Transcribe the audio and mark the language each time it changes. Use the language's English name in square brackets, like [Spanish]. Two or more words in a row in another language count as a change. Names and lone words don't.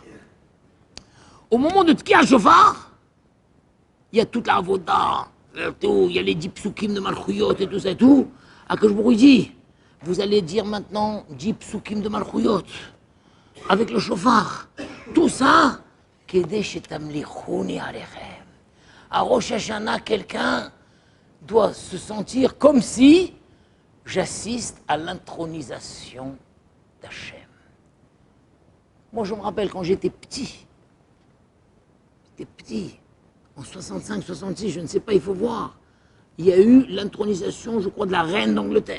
[French] Au moment de [Hebrew] תקיעת שופר, [French] il y a toute la avoda, il y a les 10 psukim de Malchuyot et tout ça et tout. [Hebrew] הקדוש ברוך הוא [French] dit, vous allez dire maintenant 10 psukim de Malchuyot avec le shofar. Tout ça, [Hebrew] כדי שתמליכוני עליכם. [French] À Rosh Hashanah, quelqu'un doit se sentir comme si j'assiste à l'intronisation d'Hachem. Moi, je me rappelle quand j'étais petit, en 65, 66, je ne sais pas, il faut voir, il y a eu l'intronisation, je crois, de la reine d'Angleterre.